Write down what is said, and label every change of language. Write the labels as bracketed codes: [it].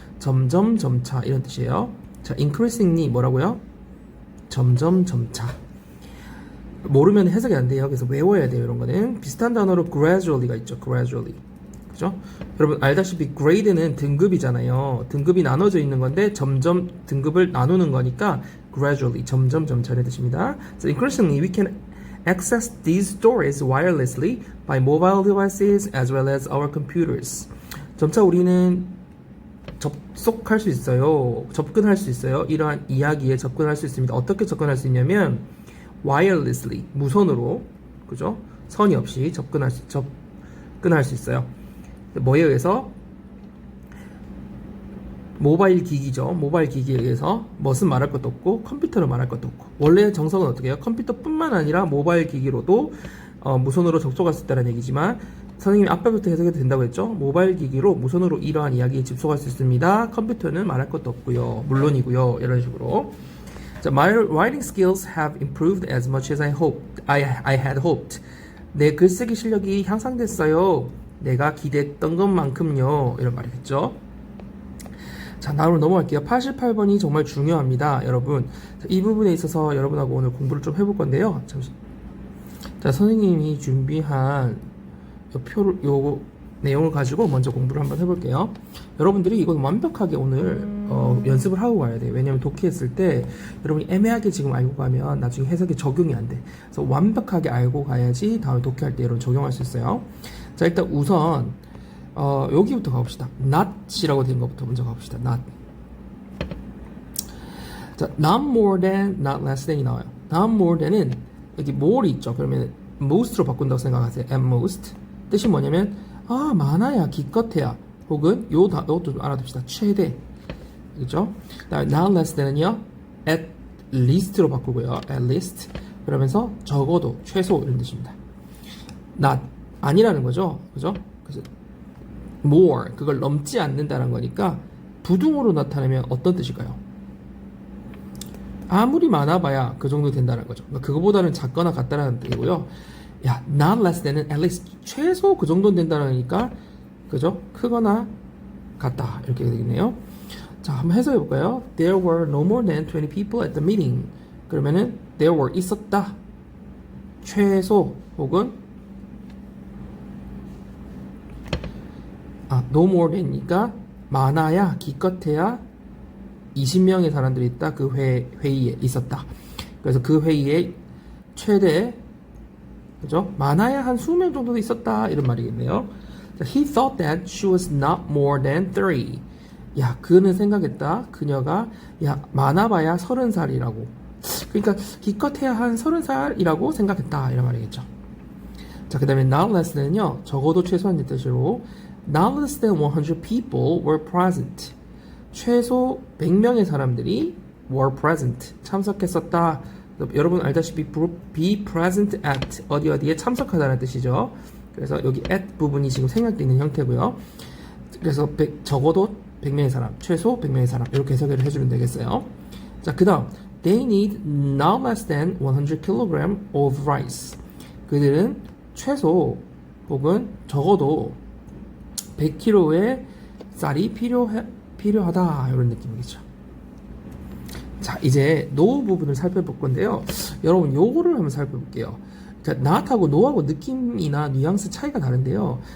[ko] 점점 점차 이런 뜻이에요. 자, increasingly 뭐라고요? 점점 점차. 모르면 해석이 안 돼요. 그래서 외워야 돼요. 이런 거는 비슷한 단어로 gradually가 있죠. gradually. 그죠? 여러분 알다시피 grade는 등급이잖아요. 등급이 나눠져 있는 건데 점점 등급을 나누는 거니까 gradually 점점 점차의 뜻입니다. [en] So increasingly we can access these stories wirelessly by mobile devices as well as our computers. [ko] 점차 우리는 접속할 수 있어요. 접근할 수 있어요. 이러한 이야기에 접근할 수 있습니다. 어떻게 접근할 수 있냐면 wirelessly 무선으로 그죠? 선이 없이 접근할 수 있어요. 뭐에 의해서? 모바일 기기죠. 모바일 기기에 의해서 무슨 말할 것도 없고 컴퓨터를 말할 것도 없고 원래 정석은 어떻게 해요? 컴퓨터뿐만 아니라 모바일 기기로도 무선으로 접속할 수 있다는 얘기지만 선생님이 아까부터 해석해도 된다고 했죠. 모바일 기기로 무선으로 이러한 이야기에 접속할 수 있습니다. 컴퓨터는 말할 것도 없고요. 물론이고요. 이런 식으로. [en] 자, my writing skills have improved as much as I had hoped. [ko] 내 글쓰기 실력이 향상됐어요. 내가 기대했던 것만큼요. 이런 말이겠죠. 자, 다음으로 넘어갈게요. 88번이 정말 중요합니다. 여러분. 자, 이 부분에 있어서 여러분하고 오늘 공부를 좀 해볼 건데요. 잠시. 자, 선생님이 준비한 요 내용을 가지고 먼저 공부를 한번 해볼게요. 여러분들이 이건 완벽하게 오늘 연습을 하고 가야 돼요. 왜냐면 독해했을 때 여러분이 애매하게 지금 알고 가면 나중에 해석에 적용이 안 돼. 그래서 완벽하게 알고 가야지 다음에 독해할 때 여러분 적용할 수 있어요. 자, 일단 우선 여기부터 가봅시다. not이라고 된 것부터 먼저 가봅시다. [en] not. [ko] 자, not more than, not less than이 나와요. not more than은 여기 more이 있죠. 그러면 most로 바꾼다고 생각하세요. [en] at most. [ko] 뜻이 뭐냐면 많아야 기껏해야 혹은 요것도 좀 알아둡시다. 최대. 그죠? not less than은요. at least로 바꾸고요. [en] at least. [ko] 그러면서 적어도 최소 이런 뜻입니다. not 아니라는 거죠. 그죠? 그래서 more 그걸 넘지 않는다는 거니까 부등호로 나타내면 어떤 뜻일까요? 아무리 많아봐야 그 정도 된다는 거죠. 그러니까 그거보다는 작거나 같다라는 뜻이고요. 야, not less than은 at least 최소 그 정도는 된다니까 그죠? 크거나 같다 이렇게 되겠네요. 자, 한번 해석해 볼까요? [en] There were no more than 20 people at the meeting. [ko] 그러면은 there were 있었다. 최소 혹은 no more than이니까 많아야 기껏해야 20명의 사람들이 있다. 그 회의에 있었다. 그래서 그 회의에 최대 그죠? 많아야 한 20명 정도 있었다. 이런 말이겠네요. [en] He thought that she was not more than 3. [ko] 야, 그는 생각했다. 그녀가 많아봐야 30살이라고. 그러니까 기껏해야 한 30살이라고 생각했다. 이런 말이겠죠. 자, 그 다음에 not less than은요. 적어도 최소한 뜻으로 [en] not less than 100 people were present. [ko] 최소 100명의 사람들이 were present. 참석했었다. 여러분 알다시피 be present at 어디에 참석하다는 뜻이죠. 그래서 여기 at 부분이 지금 생략되어 있는 형태고요. 그래서 적어도 100명의 사람, 최소 100명의 사람 이렇게 해석을 해주면 되겠어요. [en] 자, 그 다음 they need not less than 100 kg of rice. [ko] 그들은 최소 혹은 적어도 100kg의 쌀이 필요하다 이런 느낌이겠죠. 자, 이제 no 부분을 살펴볼 건데요. 여러분 요거를 한번 살펴볼게요. 자, not하고 no하고 느낌이나 뉘앙스 차이가 다른데요.